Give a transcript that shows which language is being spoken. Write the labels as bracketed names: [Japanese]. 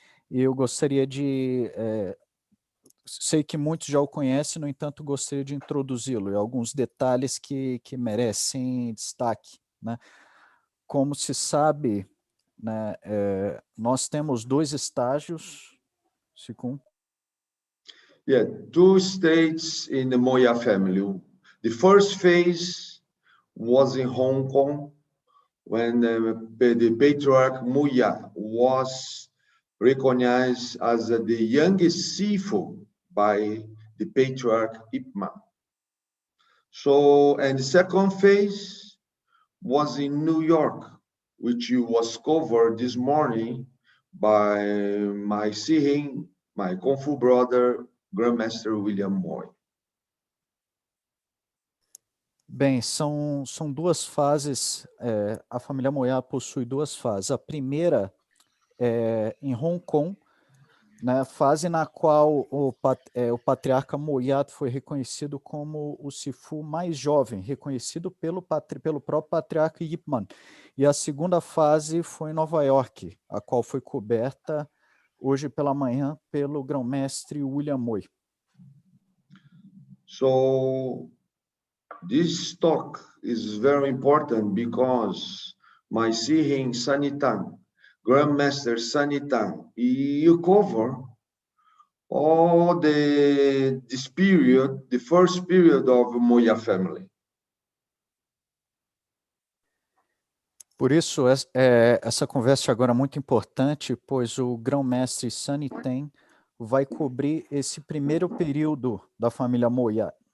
[Portuguese] E eu gostaria de... sei que muitos já o conhecem, no entanto, gostaria de introduzi-lo e alguns detalhes que merecem destaque, né? Como se sabe, né, nós temos dois estágios. [English] Yeah, two stages in the Moya family. The first phase was in Hong Kong when the patriarch Moya was recognized as the youngest Sifu by the patriarch Ip Man. So, and the second phase was in New York, which was covered this morning by my Sihing, my Kung Fu brother, Grandmaster William Moy. [Portuguese] Bem, são duas fases, a família Moya possui duas fases. A primeira é em Hong Kong, né, fase na qual o patriarca Moya foi reconhecido como o Sifu mais jovem, reconhecido pelo próprio patriarca Ip Man. E a segunda fase foi em Nova York, a qual foi coberta hoje pela manhã pelo grão-mestre William Moy. [English] So this talk is very important because my Sihing Sanitan, Grandmaster Sanitan, you cover all this period, the first period of Moya family. [Portuguese] Por isso, essa conversa agora é muito importante, pois o grão-mestre Sunny Tang vai cobrir esse primeiro período da família Moya.